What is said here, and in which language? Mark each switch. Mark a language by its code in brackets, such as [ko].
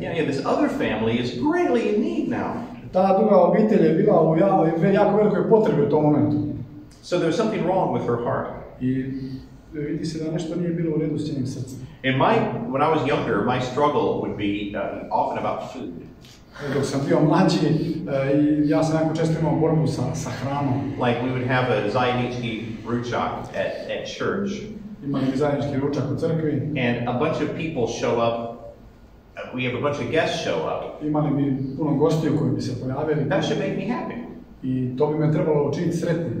[en] Yeah, this other family is greatly in need now. [hr] Ta druga obitelj je bila u jako velikoj potrebi u tom momentu. [en] So there's something wrong with her heart. [hr] I vidi se da nešto nije bilo u redu s njenim srcem. [en] When I was younger, my struggle would be often about food. [hr] Dok sam bio mlađi, ja sam jako često imao borbu sa hranom. [en] Like we would have a [hr] zajednički ručak [en] at church. [hr] Imali bi zajednički ručak u crkvi. [en] And a bunch of people show up. We have a bunch of guests show up. [hr] Imali bi puno gostiju koji bi se pojavili. [en] That should make me happy. [hr] I to bi me trebalo učiniti sretnim.